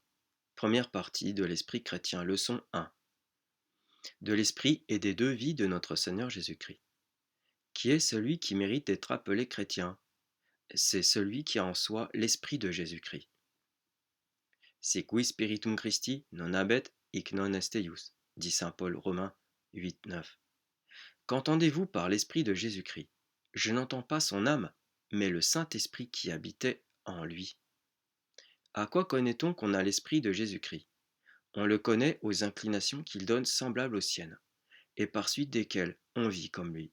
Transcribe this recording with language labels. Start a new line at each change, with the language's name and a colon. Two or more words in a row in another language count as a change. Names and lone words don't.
French: Première partie de l'Esprit chrétien, leçon 1. De l'Esprit et des deux vies de notre Seigneur Jésus-Christ. Qui est celui qui mérite d'être appelé chrétien? C'est celui qui a en soi l'Esprit de Jésus-Christ.
Latin: Si qui spiritum Christi non habet hic non est eius,
French: dit saint Paul Romains 8, 9. Qu'entendez-vous par l'Esprit de Jésus-Christ? Je n'entends pas son âme, mais le Saint-Esprit qui habitait en lui. À quoi connaît-on qu'on a l'Esprit de Jésus-Christ? On le connaît aux inclinations qu'il donne semblables aux siennes, et par suite desquelles on vit comme lui.